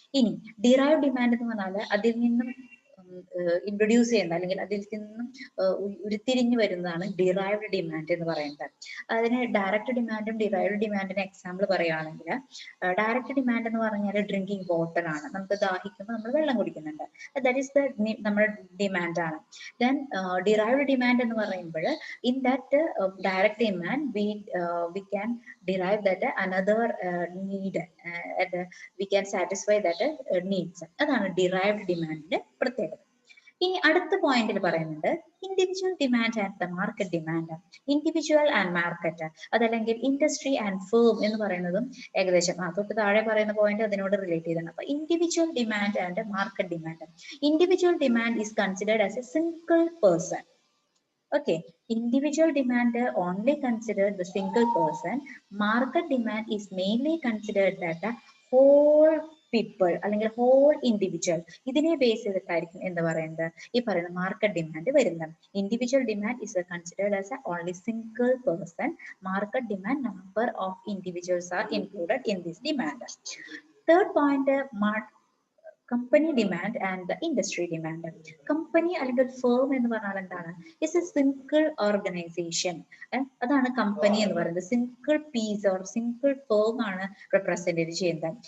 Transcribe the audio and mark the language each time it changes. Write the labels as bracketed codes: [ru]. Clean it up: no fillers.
[ml] ഇനി derive demand എന്ന് പറഞ്ഞാൽ അതിൽ നിന്നും ഇൻട്രൊഡ്യൂസ് ചെയ്യുന്ന അല്ലെങ്കിൽ അതിൽ നിന്നും ഉരുത്തിരിഞ്ഞു വരുന്നതാണ് ഡിറൈവ്ഡ് ഡിമാൻഡ് എന്ന് പറയുന്നത്. അതിന് ഡയറക്റ്റ് ഡിമാൻഡും ഡിറൈവ്ഡ് ഡിമാൻഡിന് എക്സാമ്പിൾ പറയുകയാണെങ്കിൽ ഡയറക്റ്റ് ഡിമാൻഡ് എന്ന് പറഞ്ഞാൽ ഡ്രിങ്കിങ് വാട്ടർ ആണ്. നമുക്ക് ദാഹിക്കുമ്പോൾ നമ്മൾ വെള്ളം കുടിക്കുന്നുണ്ട്, ദാറ്റ് ഈസ് നമ്മുടെ ഡിമാൻഡ് ആണ്. ദെൻ ഡിറൈവ്ഡ് ഡിമാൻഡ് എന്ന് പറയുമ്പോൾ in that direct demand [en] we can derive that another need and we can satisfy that needs. [ml] അതാണ് ഡിറൈവ്ഡ് ഡിമാൻഡിന്റെ പ്രത്യേകത. ഇനി അടുത്ത പോയിന്റിൽ പറയുന്നുണ്ട് individual demand and the market demand. Individual and market, അതല്ലെങ്കിൽ ഇൻഡസ്ട്രി ആൻഡ് ഫേം എന്ന് പറയുന്നതും ഏകദേശം തൊട്ട് താഴെ പറയുന്ന പോയിന്റ് അതിനോട് റിലേറ്റ് ചെയ്താണ്. അപ്പൊ individual demand and market demand. Individual demand is considered as A single person. [en] Okay, individual demand only considered the single person. Market demand is mainly considered that the whole people [ml] അല്ലെങ്കിൽ whole individual ഇതിനെ base ചെയ്തിട്ടായിരിക്കും എന്താ പറയുന്നത് ഈ പറയുന്ന market demand വരുന്നത്. Individual demand [en] is considered as a only single person. Market demand, number of individuals are included in this demand. Third point, [ml] company demand and the industry demand. Company അല്ലെങ്കിൽ firm എന്ന് പറഞ്ഞാൽ എന്താണ്? It's A single organisation. അതാണ് company എന്ന് പറയുന്നത്. Single piece or single firm ആണ് represent ചെയ്യുന്നത്.